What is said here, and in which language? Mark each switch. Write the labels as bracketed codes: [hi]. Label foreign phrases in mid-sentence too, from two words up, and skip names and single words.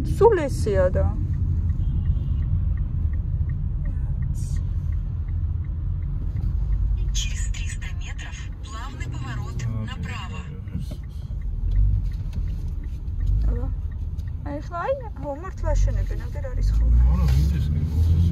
[ka] სულ ესეა და. [ru] Через 300 метров плавный поворот направо. [ka] აბა. აი ხლა აი მართლა შენებენ, აგერ არის ხოლმე. არა, ვინდეს გიყოს ეს.